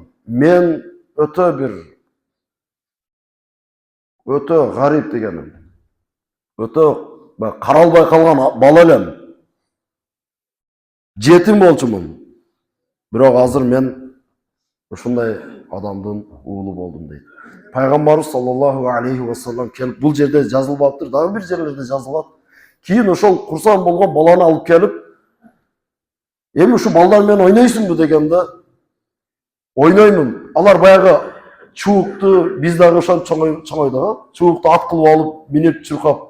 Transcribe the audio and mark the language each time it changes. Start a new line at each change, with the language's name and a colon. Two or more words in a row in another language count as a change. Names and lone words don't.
Kyrgyz: Мен өтө гарип дегеним. Өтө каралбай калган бала элем. Жетим болчумун. Бирок азыр мен ушундай адамдын уулу болдум дейт. Пайгамбарыбыз
Arabic: صلى الله عليه وسلم
Kyrgyz: келип бул жерде жазылбаптыр, дагы бир жерлерде жазылат. Кийин ошол курсан болгон баланы алып келип, эми ушу балдар менен ойнойсуңбу дегенде, ойноймун. Алар баягы чуукту, биз дагы ошол чоңойдук, чуукту ат кылып алып, минип чуркап.